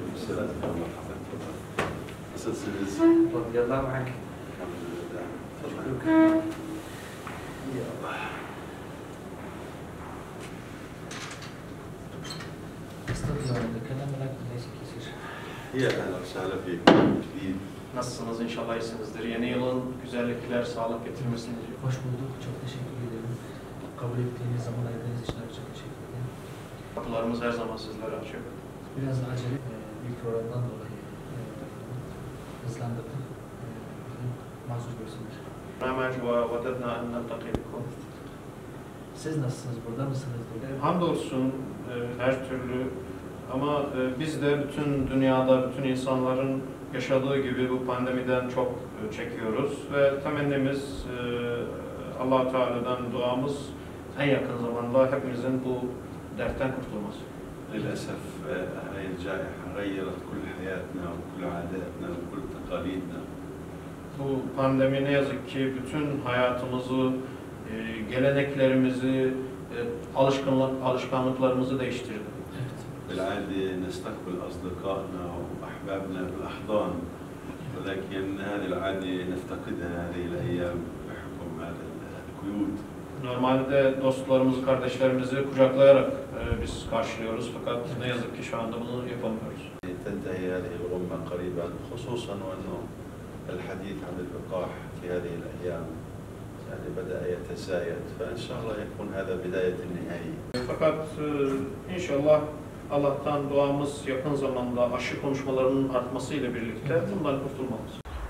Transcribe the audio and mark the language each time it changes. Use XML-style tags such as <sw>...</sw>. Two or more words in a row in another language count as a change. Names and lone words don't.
<ar>السلامة. مرحبا. Nasılsınız? رضي الله عنك.</ar> <tr>Elhamdülillah.</tr> <ar>أشكرك. يا الله. استطيع أن أتكلم ولكن ليس كثير. يا أهلا وسهلا فيكم من جديد.</ar> <tr>Nasılsınız? İnşallah iyisinizdir. Yeni yılın güzellikler, sağlık getirmesini diliyorum. Hoş bulduk. Çok teşekkür ederim. Kabul ettiğiniz, zaman ayırdığınız için çok teşekkür ederim. Kapılarımız her zaman sizlere açık. Biraz acele bir programdan dolayı hızlandırdım. Mazur görsünler.</tr> <ar>برنامج ووددنا أن نلتقي بكم.</ar> <tr>Siz nasılsınız? Burada mısınız? Hamdolsun her türlü ama biz de bütün dünyada, bütün insanların yaşadığı gibi bu pandemiden çok çekiyoruz ve temennimiz Allah-u Teala'dan duamız en yakın zamanda hepimizin bu dertten kurtulması.</tr> <ar>للأسف هاي الجائحة غيرت كل حياتنا وكل عاداتنا وكل تقاليدنا.</ar> <tr>Bu pandemi ne yazık ki bütün hayatımızı, geleneklerimizi, alışkanlıklarımızı değiştirdi.</tr> <ar>بالعادة نستقبل أصدقائنا وأحبابنا بالأحضان، ولكن هذه العادة نفتقدها هذه الأيام بحكم هذا القيود.</ar> <tr>Normalde dostlarımızı, kardeşlerimizi kucaklayarak biz karşılıyoruz fakat ne yazık ki şu anda bunu yapamıyoruz.</tr> <ar>تنتهي هذه الغمة قريبا، خصوصا وأنه الحديث عن اللقاح في هذه الأيام يعني بدأ يتزايد، فإن شاء الله يكون هذا بداية النهاية.</ar> <tr>Fakat inşallah Allah'tan duamız yakın zamanda aşı konuşmalarının artmasıyla birlikte bundan kurtulmamız.</tr>